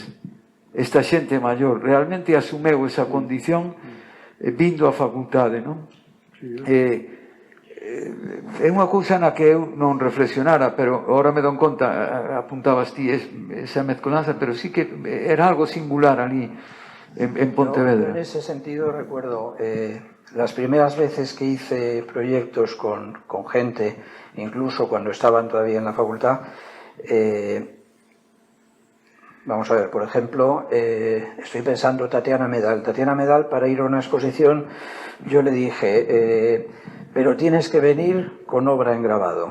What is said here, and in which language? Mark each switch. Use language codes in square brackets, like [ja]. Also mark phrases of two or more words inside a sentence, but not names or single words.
[gl] Esta xente maior realmente asumeu esa condición vindo á facultade, non? É unha cousa na que eu non reflexionara, pero agora me don conta, apuntabas ti esa mezcolanza, pero sí que era algo singular ali en Pontevedra. [es] Yo, en ese sentido recuerdo las primeras veces que hice proyectos con gente, incluso cuando estaban todavía en la facultad, vamos a ver, por ejemplo, estoy pensando Tatiana Medal. Tatiana Medal, para ir a una exposición, yo le dije, pero tienes que venir con obra en grabado.